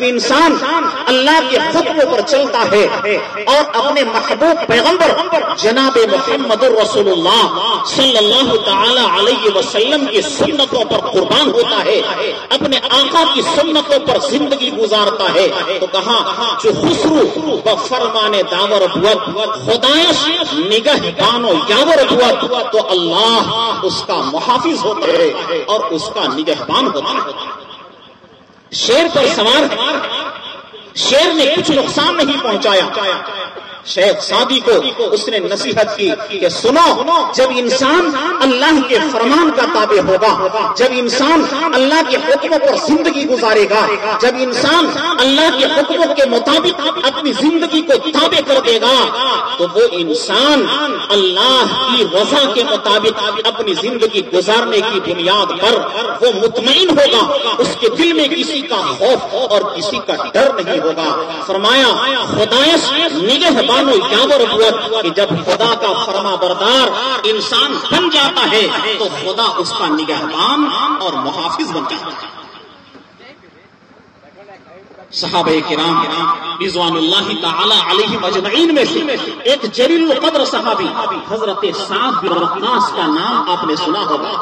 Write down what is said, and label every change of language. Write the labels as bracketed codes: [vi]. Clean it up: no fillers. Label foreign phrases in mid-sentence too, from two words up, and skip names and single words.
[ur] انسان اللہ کے حکم پر چلتا ہے اور اپنے محبوب پیغمبر جناب محمد رسول اللہ صلی اللہ تعالی علیہ وسلم کی سنتوں پر قربان ہوتا ہے، اپنے آقا کی سنتوں پر زندگی گزارتا ہے، تو کہا [fa] جو خسرو و فرمان داور بود، خدایش نگہ بانو یاور بود، [ur] تو اللہ اس کا محافظ ہوتا ہے اور اس کا نگہبان ہوتا ہے۔ شیر پر سوار شیر نے کچھ نقصان نہیں پہنچایا۔ شیخ سعدی کو اس نے نصیحت کی کہ سنو، جب انسان اللہ کے فرمان کا تابع ہوگا، جب انسان اللہ کے حکموں پر زندگی گزارے گا، جب انسان اللہ کے حکموں کے مطابق اپنی زندگی کو تابع کر دے گا، تو وہ انسان اللہ کی رضا کے مطابق اپنی زندگی گزارنے کی بنیاد پر وہ مطمئن ہوگا، اس کے دل میں کسی کا خوف اور کسی کا ڈر نہیں ہوگا۔ [fa] فرمایا خدایش نگہ بانو یاور بود، [ur] کہ جب خدا کا فرما بردار انسان بن جاتا ہے تو خدا اس کا نگہبان اور محافظ بن جاتا ہے۔ صحابہ کرام رضوان اللہ تعالی علیہم اجمعین میں سے ایک جلیل القدر صحابی حضرت سعد بن وقاص کا نام آپ نے سنا ہوگا۔